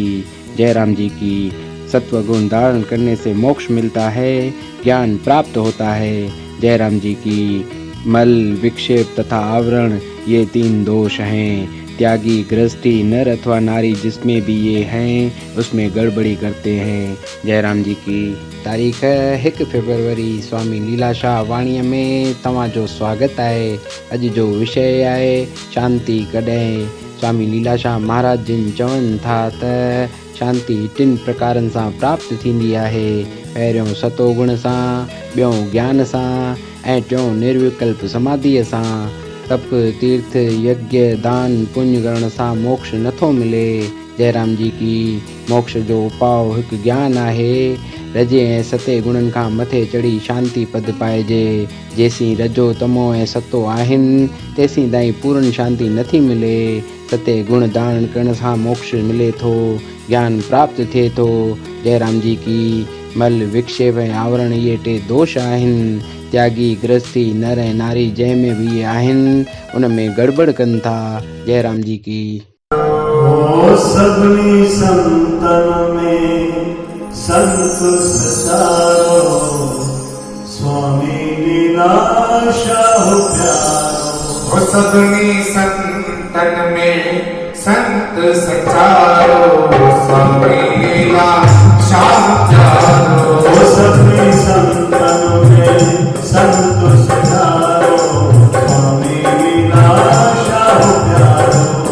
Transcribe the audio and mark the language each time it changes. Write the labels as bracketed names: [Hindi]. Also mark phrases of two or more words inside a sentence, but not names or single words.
[Hindi] जय राम जी की सत्व गुण धारण करने से मोक्ष मिलता है, ज्ञान प्राप्त होता है। जय राम जी की मल, विक्षेप तथा आवरण ये 3 दोष हैं। त्यागी, गृहस्थी, नर अथवा नारी जिसमें भी ये हैं उसमें गड़बड़ी करते हैं। [Sindhi] जय राम जी की। तारीख़ 1 फरवरी स्वामी लीलाशाह वाणीअ में तव्हांजो स्वागत आहे। अॼु जो विषय आहे शांति कॾहिं। स्वामी लीलाशाह महाराज जिन चवनि था त शांति 3 प्रकारनि सां प्राप्त थींदी आहे। पहिरियों सतो गुण सां, ॿियों ज्ञान सां ऐं टियों निर्विकल्प समाधीअ सां। तप, तीर्थ, यज्ञ, दान, पुण्य करण सां मोक्ष नथो मिले। जय राम जी की। मोक्ष जो उपाउ हिकु ज्ञान आहे। रजे ऐं सते गुणनि खां मथे चढ़ी शांति पद पाइजे। जेसीं रजो, तमो ऐं सतो आहिनि तेसीं ताईं पूर्ण शांति नथी मिले। सते गुण धारण करण सां मोक्ष मिले थो, ज्ञान प्राप्त थिए थो। जय राम जी की। मल, विक्षेप ऐं आवरण इहे 3 दोष आहिनि। त्यागी, गृहस्थी, नर ऐं नारी जंहिंमें बि इहे आहिनि उन में गड़बड़ कनि था। जय राम जी की। सभिनी संतन में संत सचारो, स्वामी लीलाशाह प्यारो। सभिनी संतन में संत सचारो, स्वामी लीलाशाह प्यारो। सभिनी संतन में संत सचारो, स्वामी लीलाशाह प्यारो।